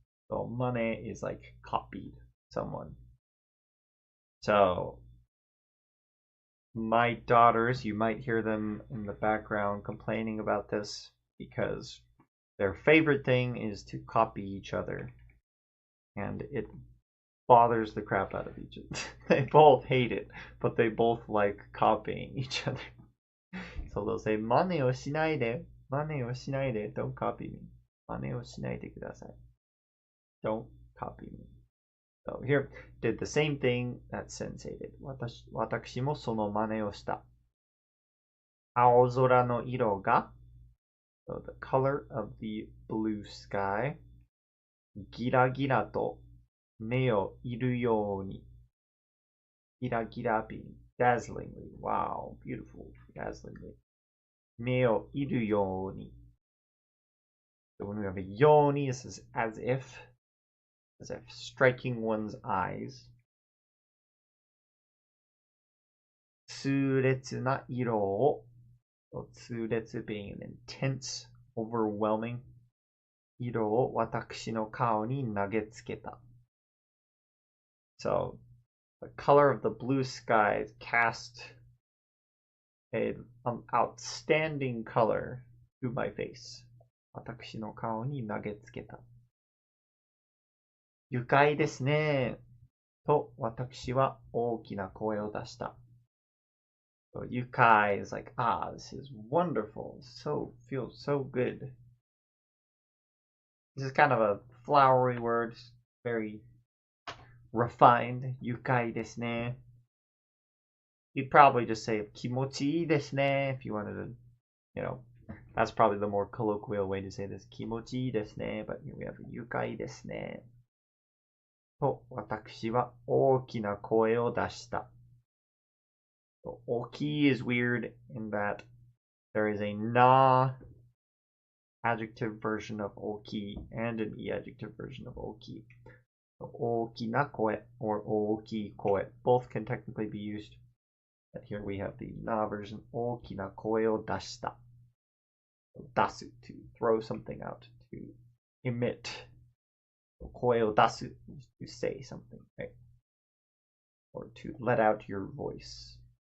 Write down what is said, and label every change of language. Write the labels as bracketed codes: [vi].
[en] So 真似 is like copied someone. So my daughters, you might hear them in the background complaining about this because their favorite thing is to copy each other. And it bothers the crap out of each other. They both hate it, but they both like copying each other. So they'll say, [ja] 真似をしないで。真似をしないで。 [en] Don't copy me. [ja] 真似をしないでください. [en] Don't copy me. So here, did the same thing that Sensei did. [ja] 私もその真似をした。青空の色が [en] So the color of the blue sky. [ja] ギラギラと目をいるように。 [en] ギラギラ being dazzlingly. Wow, beautiful. Dazzlingly. [ja] 目をいるように. [en] So when we have a ように, this is as if striking one's eyes. [ja] 痛烈な色を So 痛烈 [en] being an intense, overwhelming [ja] 色を私の顔に投げつけた. [en] So the color of the blue sky cast an outstanding color to my face. [ja] 私の顔に投げつけた。愉快ですね。と私は大きな声を出した。 [en] So 愉快 is like, this is wonderful. Feels so good. This is kind of a flowery word, very refined. [ja] 愉快ですね. [en] You'd probably just say [ja] 気持ちいいですね [en] if you wanted to, that's probably the more colloquial way to say this. [ja] 気持ちいいですね. [en] But here we have [ja] 愉快ですね。と私は大きな声を出した。 [en] So, 大き is weird in that there is a na adjective version of 大き and an e adjective version of 大き. [ja] So, 大きな声 or 大きい声. [en] Both can technically be used. But here we have the na version. [ja] 大きな声を出した. [en] So, 出す to throw something out, to emit. 声を出す is to say something, right? Or to let out your voice.